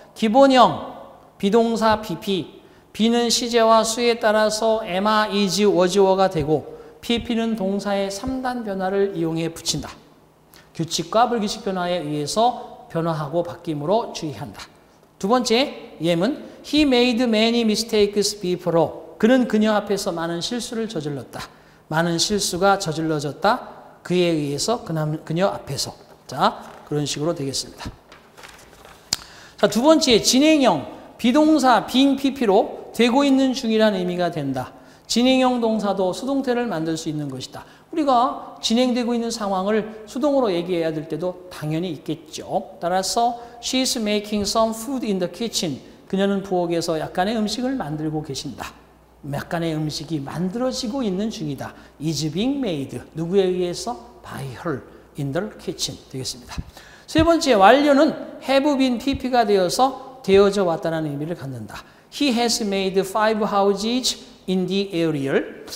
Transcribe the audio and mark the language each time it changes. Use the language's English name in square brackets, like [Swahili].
[Korean] 기본형, 비동사 PP. B는 시제와 수에 따라서 am, is, was, were가 되고 PP는 동사의 3단 변화를 이용해 붙인다. 규칙과 불규칙 변화에 의해서 변화하고 바뀜으로 주의한다. 2번째, 예문. [English] He made many mistakes before. [Korean] 그는 그녀 앞에서 많은 실수를 저질렀다. 많은 실수가 저질러졌다. 그에 의해서 그녀 앞에서. 자, 그런 식으로 되겠습니다. 자, 2번째, 진행형. 비동사 being PP로 되고 있는 중이라는 의미가 된다. 진행형 동사도 수동태를 만들 수 있는 것이다. 우리가 진행되고 있는 상황을 수동으로 얘기해야 될 때도 당연히 있겠죠. 따라서 [English] She's making some food in the kitchen. [Korean] 그녀는 부엌에서 약간의 음식을 만들고 계신다. 약간의 음식이 만들어지고 있는 중이다. [English] is being made. [Korean] 누구에 의해서? [English] by her in the kitchen [Korean] 되겠습니다. 3번째, 완료는 have been PP가 되어서 되어져 왔다는 의미를 갖는다. [English] He has made 5 houses in the area.